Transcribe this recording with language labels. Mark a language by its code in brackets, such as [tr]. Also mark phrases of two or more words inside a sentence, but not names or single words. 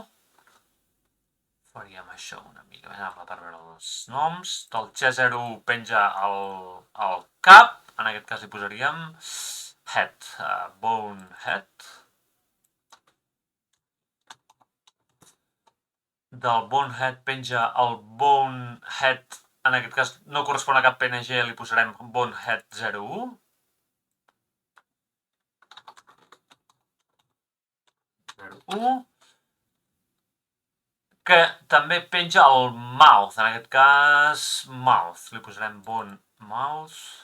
[ca] Faríem això una mica més ample per veure els noms. Del chest 01 penja el cap, en aquest cas li posaríem [en] head, bone head. [ca] Del bonehead penja el bonehead, en aquest cas no correspon a cap PNG, li posarem bonehead 01. Que també penja el mouth, en aquest cas mouth, li posarem [en] bone mouth.